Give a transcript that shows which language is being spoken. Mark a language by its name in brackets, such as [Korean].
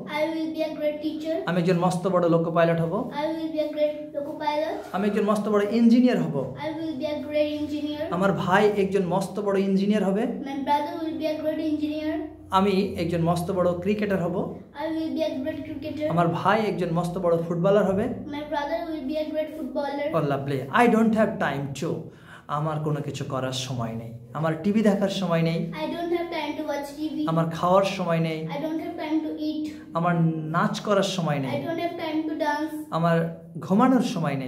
[English] I will be a great teacher. [Bangla] আমি একজন মস্ত বড় লোকো পাইলট হব। [English] I will be a great loco pilot. [Bangla] আমি একজন মস্ত বড় ইঞ্জিনিয়ার হব। [English] I will be a great engineer. [Bangla] আমার ভাই একজন মস্ত বড় ইঞ্জিনিয়ার হবে। [English] My brother will be a great engineer. [Bangla] আমি একজন মস্ত বড় ক্রিকেটার হব। [English] I will be a great cricketer. [Bangla] আমার ভাই একজন মস্ত বড় ফুটবলার হবে। [English] My brother will be a great footballer. Oh, lovely. I don't have time to. [Bangla] আমার কোনো কিছু করার সময় নেই। আমার টিভি দেখার সময় নেই। [English] I don't have time to watch TV. [Bangla] আমার খাওয়ার সময় নেই। [English] I don't have time to eat. [Bangla] আমার নাচ করার সময় নেই। [English] I don't have time to dance. [Bangla] আমার ঘুমানোর সময় নেই।